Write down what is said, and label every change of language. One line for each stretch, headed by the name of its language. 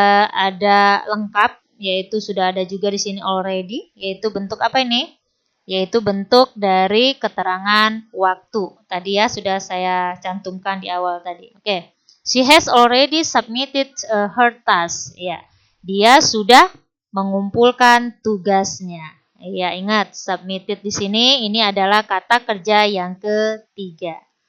Indonesian: Ada lengkap, yaitu sudah ada juga di sini already, yaitu bentuk apa ini? Yaitu bentuk dari keterangan waktu. Tadi ya sudah saya cantumkan di awal tadi. Oke.
English: She has already submitted her task.
Indonesian: Ya. Dia sudah mengumpulkan tugasnya. Ya, ingat submitted di sini ini adalah kata kerja yang ketiga.